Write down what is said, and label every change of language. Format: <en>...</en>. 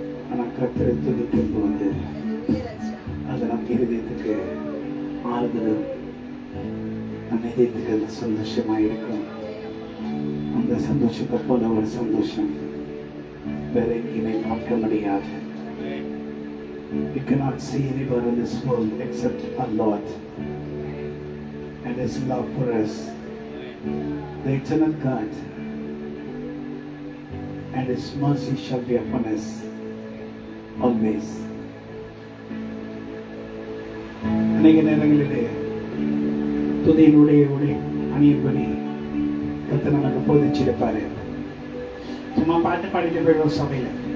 <ta>ஆனா கர்த்தரை துதிக்கும் போது அது நம் இருதயத்துக்கு ஆறுதலும், நம் இதயத்துக்கு அது சந்தோஷமா இருக்கும். அந்த சந்தோஷத்தை போல ஒரு சந்தோஷம் வேற எங்கேயுமே பார்க்க முடியாது.</ta> <en>You cannot see anywhere in this world except our Lord and His love for us, the eternal God, and His mercy shall be upon us always.</en> <ta>அநேக நேரங்களிலே துதியினுடைய அணியின்படி கர்த்தர் நமக்கு போதிச்சிருப்பாரு. சும்மா பாட்டு பாடிட்டு போயிடும் சபையில.</ta>